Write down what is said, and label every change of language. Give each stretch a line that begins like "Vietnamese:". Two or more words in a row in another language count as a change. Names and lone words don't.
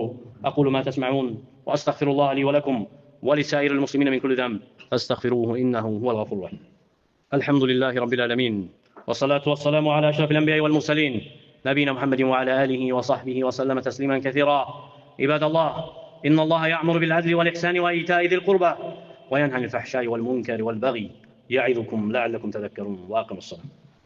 Arabic: أقول ما تسمعون وأستغفر الله لي ولكم ولسائر المسلمين من كل ذنب. أستغفره إنه هو الغفور الرحيم. الحمد لله رب العالمين. والصلاة والسلام على أشرف الأنبياء والمرسلين. نبينا محمد وعلى آله وصحبه وسلم تسليما كثيرا. عباد الله، إن الله يأمر بالعدل والإحسان وإيتاء ذي القربى وينهى عن الفحشاء والمنكر والبغي. يعظكم لعلكم تذكرون. وأقيموا الصلاة.